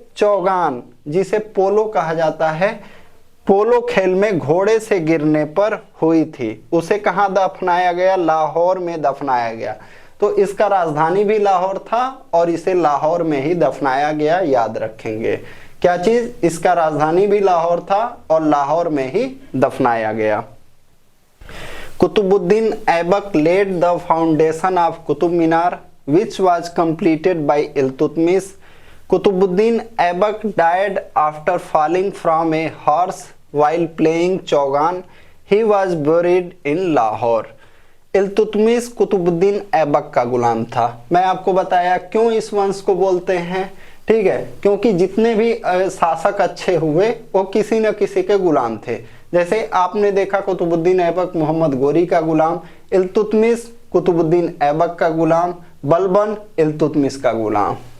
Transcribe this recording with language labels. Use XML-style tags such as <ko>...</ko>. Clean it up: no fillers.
<hi>चौगान, जिसे पोलो कहा जाता है, पोलो खेल में घोड़े से गिरने पर हुई थी। उसे कहाँ दफनाया गया? लाहौर में दफनाया गया। तो इसका राजधानी भी लाहौर था और इसे लाहौर में ही दफनाया गया। याद रखेंगे क्या चीज? इसका राजधानी भी लाहौर था और लाहौर में ही दफनाया गया।</hi> <en>Qutbuddin Aibak laid the foundation of Qutub Minar, which was completed by Iltutmish. Qutbuddin Aibak died after falling from a horse while playing chaugan. He was buried in Lahore.</en> <hi>Iltutmish Qutubuddin Aibak का गुलाम था। मैं आपको बताया क्यों इस वंश को बोलते हैं। ठीक है, क्योंकि जितने भी शासक अच्छे हुए वो किसी न किसी के गुलाम थे। जैसे आपने देखा कुतुबुद्दीन ऐबक मोहम्मद गोरी का गुलाम, इल्तुतमिश कुतुबुद्दीन ऐबक का गुलाम, बलबन इल्तुतमिश का गुलाम।</hi>